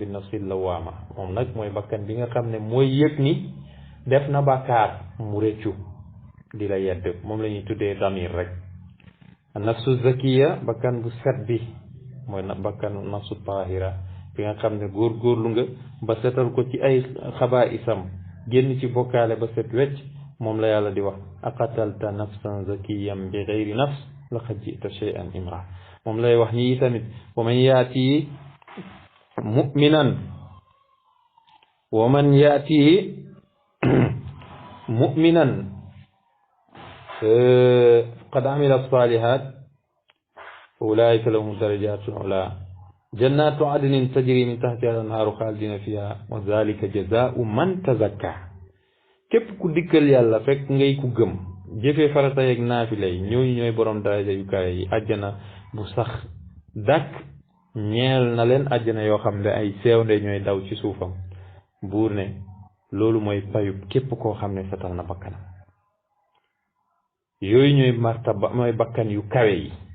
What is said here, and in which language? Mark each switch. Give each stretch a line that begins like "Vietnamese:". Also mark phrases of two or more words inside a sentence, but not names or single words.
Arabic: النفس اللوامة
Wolof: moom nag mooy bakkan bi nga xam ne mooy yëg ni def na bàkkaar mu rëccu di la yedd moom la ñuy tuddee damir rek
Arabic: نفس زكية
Wolof: bakkan bu set bi mooy bakkan
Arabic: نفس طاهرة
Wolof: bi nga xam ne góorgóorlu nga ba setal ko ci ay xabaa isam génn ci bokkaale ba set wecc moom la yàlla di wax
Arabic: أقتلت نفسا زكية بغير نفس لقد جئت شيئا إمرا
Wolof: moom lay wax ñi tamit
Arabic: ومن يأته مؤمنا قد عمل الصالحات أولئك لهم الدرجات العلى جنات عدن تجري من تحتها الأنهار خالدين فيها وذلك جزاء من تزكى
Wolof: képp ku dikkal yàlla fekk ngay ku gëm jëfee farata yeeg naafila yi ñooñu ñooy borom daraja yu kawe yi àjjana bu sax dàkk ñeel na leen àjjana yoo xam ne ay seewnde ñooy daw ci suufam buur ne loolu mooy payub képp koo xam ne setal na bakkanam yooyu ñooy martaba mooy bakkan yu kawe yi